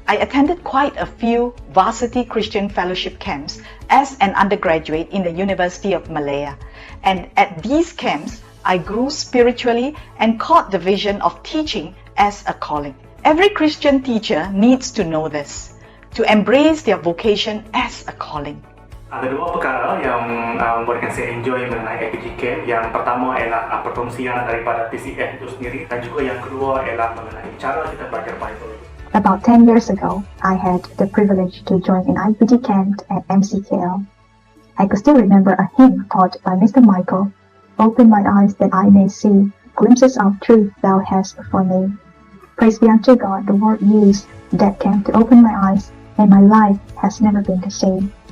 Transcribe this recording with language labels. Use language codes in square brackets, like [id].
[en] I attended quite a few varsity Christian fellowship camps as an undergraduate in the University of Malaya, and at these camps, I grew spiritually and caught the vision of teaching as a calling. Every Christian teacher needs to know this, to embrace their vocation as a calling. [ms] Ada dua perkara yang membuatkan saya enjoy mengenai FPGK. Yang pertama ialah perkongsian daripada TCF itu sendiri, dan juga yang kedua ialah mengenai cara kita belajar Bible. [en] About 10 years ago, I had the privilege to join an IPG camp at MCKL. I could still remember a hymn taught by Mr. Michael, "Open my eyes that I may see, glimpses of truth thou hast for me." Praise be unto God, the Lord used that camp to open my eyes, and my life has never been the same.